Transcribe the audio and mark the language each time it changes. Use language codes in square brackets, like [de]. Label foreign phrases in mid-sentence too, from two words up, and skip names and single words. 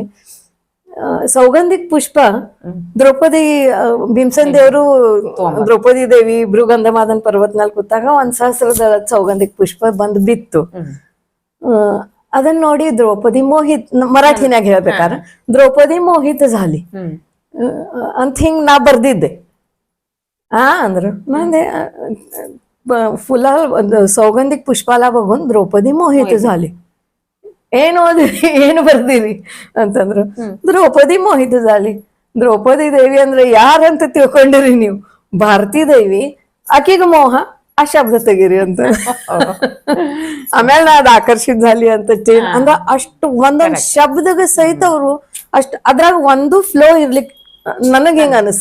[kn] ಸೌಗಂಧಿಕ್ ಪುಷ್ಪ ದ್ರೌಪದಿ, ಭೀಮಸೇನ್ ದೇವರು ದ್ರೌಪದಿ ದೇವಿ ಇಬ್ರು ಗಂಧಮಾದನ್ ಪರ್ವತ್ ನಲ್ಲಿ ಕೂತಾಗ 1,000 ಸೌಗಂಧಿಕ್ ಪುಷ್ಪ ಬಂದ್ ಬಿತ್ತು. ಅದನ್ನ ನೋಡಿ ದ್ರೌಪದಿ ಮೋಹಿತ್, ಮರಾಠಿನಾಗ ಹೇಳ್ಬೇಕಾರ [mr] द्रौपदी मोहित झाली [kn] ಅಂತ ಹಿಂಗ್ ನಾ ಬರ್ದಿದ್ದೆ. ಅಂದ್ರು ನಂದೆ [mr] फुला सौगंधिक पुष्पाला बघून द्रौपदी मोहित झाली. [kn] ಏನು ಓದಿರಿ, ಏನು ಬರ್ದಿರಿ ಅಂತಂದ್ರು. [mr] द्रौपदी मोहित झाली. [kn] ದ್ರೌಪದಿ ದೇವಿ ಅಂದ್ರೆ ಯಾರಂತ ತಿಳ್ಕೊಂಡಿರಿ ನೀವು? ಭಾರತೀ ದೇವಿ, ಆಕಿಗ ಮೋಹ, ಆ ಶಬ್ದ ತೆಗೀರಿ ಅಂತ. ಆಮೇಲೆ ನಾ ಅದ್ [mr] आकर्षित झाली [kn] ಅಂತ ಅಂದ್ರ ಅಷ್ಟು ಒಂದೊಂದ್ ಶಬ್ದಗ ಸಹಿತ ಅವ್ರು ಅಷ್ಟ್ ಅದ್ರಾಗ ಒಂದು ಫ್ಲೋ ಇರ್ಲಿಕ್ ನನಗ್ ಹೆಂಗ ಅನಸ್ತ.